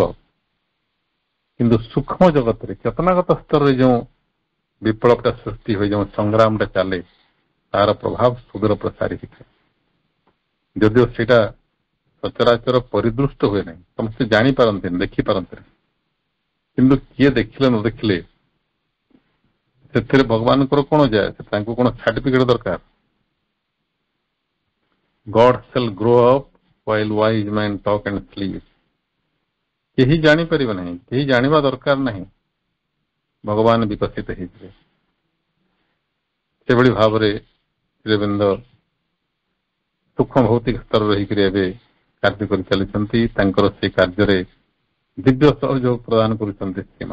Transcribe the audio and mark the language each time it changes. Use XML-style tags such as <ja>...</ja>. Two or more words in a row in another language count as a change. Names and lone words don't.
<or>କିନ୍ତୁ ସୂକ୍ଷ୍ମ ଜଗତରେ, ଚେତନାଗତ ସ୍ତରରେ ଯେଉଁ ବିପ୍ଳବଟା ସୃଷ୍ଟି ହୋଇ ଯେଉଁ ସଂଗ୍ରାମଟା ଚାଲେ ତାହାର ପ୍ରଭାବ ସୁଦୂର ପ୍ରସାରୀ ହେଇଥାଏ। ଯଦିଓ ସେଇଟା ସଚରାଚର ପରିଦୃଷ୍ଟ ହୁଏ ନାହିଁ, ସମସ୍ତେ ଜାଣିପାରନ୍ତିନି, ଦେଖିପାରନ୍ତିନି, କିନ୍ତୁ କିଏ ଦେଖିଲେ ନ ଦେଖିଲେ ସେଥିରେ ଭଗବାନଙ୍କର କଣ ଯାଏ? ତାଙ୍କୁ କଣ ସାର୍ଟିଫିକେଟ ଦରକାର?</or> <en>God shall grow up while wise men talk and sleep।</en> <or>କେହି ଜାଣିପାରିବେ ନାହିଁ, କେହି ଜାଣିବା ଦରକାର ନାହିଁ, ଭଗବାନ ବିକଶିତ ହେଇଯିବେ। ସେଭଳି ଭାବରେ ଶ୍ରୀଅରବିନ୍ଦ ସୂକ୍ଷ୍ମ ଭୌତିକ ସ୍ତରରେ ରହିକରି ଏବେ କାର୍ଯ୍ୟ କରି ଚାଲିଛନ୍ତି। ତାଙ୍କର ସେଇ କାର୍ଯ୍ୟରେ ଦିବ୍ୟ ସହଯୋଗ ପ୍ରଦାନ କରୁଛନ୍ତି ସୀମା।</or>